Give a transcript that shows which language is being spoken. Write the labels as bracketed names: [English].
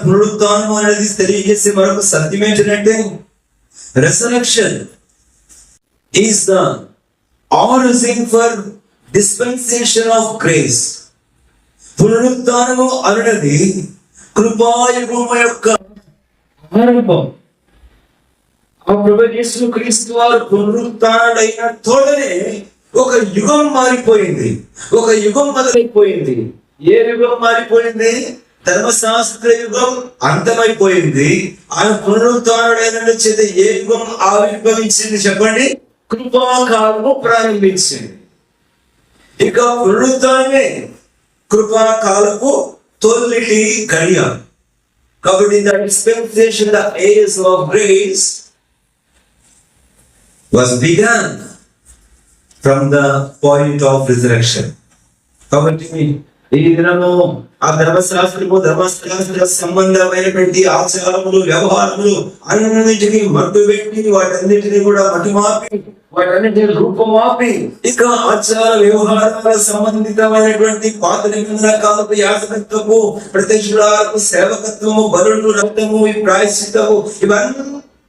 [Telugu] పునరుత్థానం అనేది తెలియజేసే మరొక సత్యం ఏంటంటే [English] resurrection is the origin for dispensation of grace. [Telugu] పునరుత్థానము అనునది కృపాయుగము యొక్క ఆరంభం. ఆ ప్రభు యేసుక్రీస్తు వారు పునరుత్థానుడైన తోడనే ఒక యుగం మారిపోయింది, ఒక యుగం మొదలైపోయింది. ఏ యుగం మారిపోయింది? ధర్మశాస్త్ర యుగం అంతమైపోయింది. ఆయన పునరుత్థానుడైన చేత ఏ యుగం ఆవిర్భవించింది చెప్పండి? కృపాకాలము ప్రారంభించింది. ఇక పునరుత్థానమే కృపాకాలపు తొలిటి గడియ. కాబట్టి [English] the dispensation, the age of grace was begun from the point of resurrection. [Telugu] కాబట్టి ఈ దినము ఆ ధర్మశాస్త్ర సంబంధమైనటువంటి ఆచారములు, వ్యవహారములు అన్నింటినీ మట్టు పెట్టి వాటన్నిటిని కూడా మటుమాపి వాటన్నిటిని రూపమాపి ఇక ఆచార వ్యవహారాల సంబంధితమైనటువంటి పాత నిబంధన కాలపు యాజకత్వము, ప్రత్యక్షులకు సేవకత్వము, బలులు, రక్తము, ఈ ప్రాయశ్చిత్తము, ఇవన్నీ